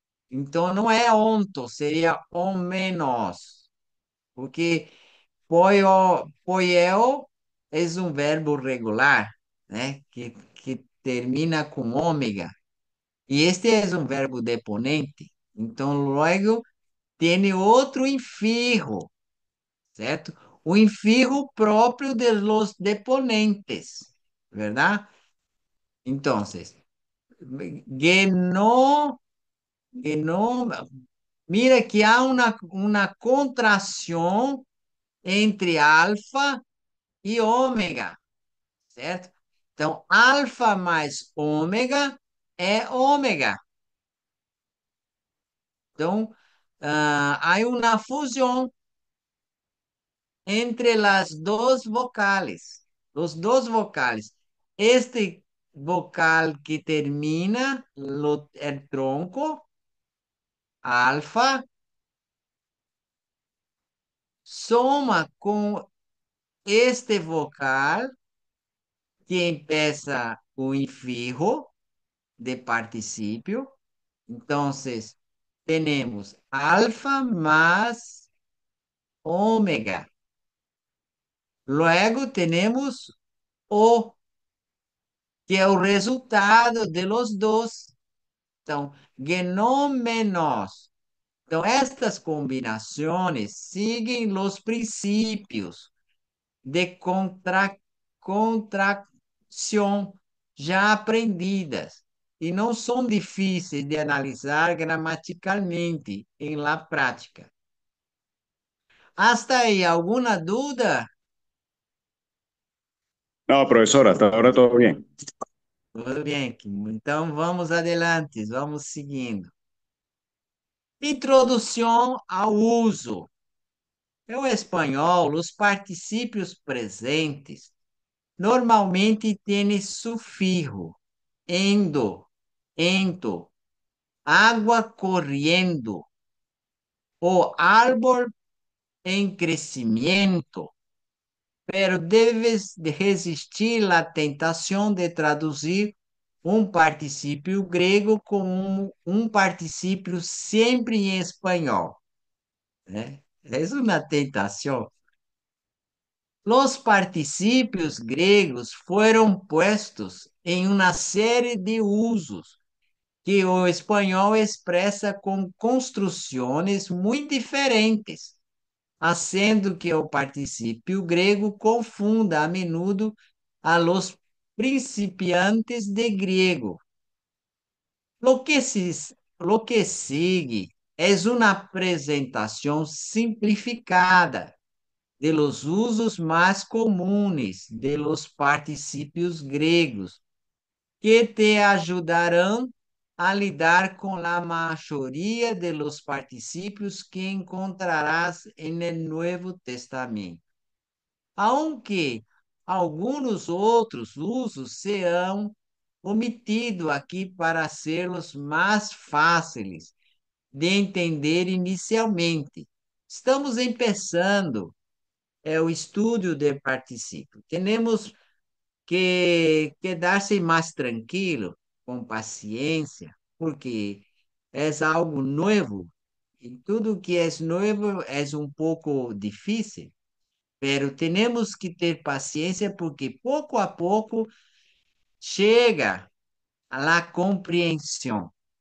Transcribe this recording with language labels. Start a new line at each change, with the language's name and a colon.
Portuguese: Então, não é onto, seria on menos, porque poieo é um verbo regular, né? Que termina com ômega. E este é um verbo deponente. Então, logo, tem outro infirro, certo? O infirro próprio
Spanish: de los deponentes, ¿verdad?
Portuguese: Então, geno, geno,
Spanish: mira
Portuguese: que há uma contração entre alfa e ômega, certo? Então, alfa mais ômega é ômega. Então, há uma fusão entre
Spanish: las dos vocales, los dos vocales. Este vocal que termina el tronco, alfa, soma con este vocal que empieza con infijo de participio. Entonces, tenemos alfa más ômega. Luego tenemos o,
Portuguese: que é o resultado
Spanish: de los dos.
Portuguese: Então, genômenos. Então, estas combinações seguem os princípios de contração já aprendidas e não são difíceis de analisar gramaticalmente em la prática. Hasta aí, alguma dúvida?
Spanish: No, profesor, hasta ahora todo bien.
Portuguese: Tudo bem, Kim. Então vamos adelante, vamos seguindo. Introdução ao uso. No espanhol, os particípios presentes normalmente têm sufixo endo, ento, água correndo, o árbol em crescimento,
Spanish: pero debes de resistir
Portuguese: à tentação de traduzir um particípio grego como um particípio sempre em espanhol, né? É uma tentação. Los particípios gregos foram puestos em uma série de usos que o espanhol expressa com construções muito diferentes,
Spanish: haciendo que
Portuguese: o particípio grego confunda
Spanish: a menudo a los principiantes de griego. Lo que sigue es una presentación simplificada de los usos más comunes de los participios griegos, que te ayudarán a lidar con la mayoría de los participios que encontrarás en el Nuevo Testamento, aunque algunos
Portuguese: outros usos serão omitidos aqui para sermos mais fáceis de entender inicialmente. Estamos começando o estudo de particípio. Temos que quedar-se mais tranquilo, com paciência, porque é algo novo. E tudo que é novo é um pouco difícil, pero temos que ter paciência porque pouco a pouco chega a compreensão.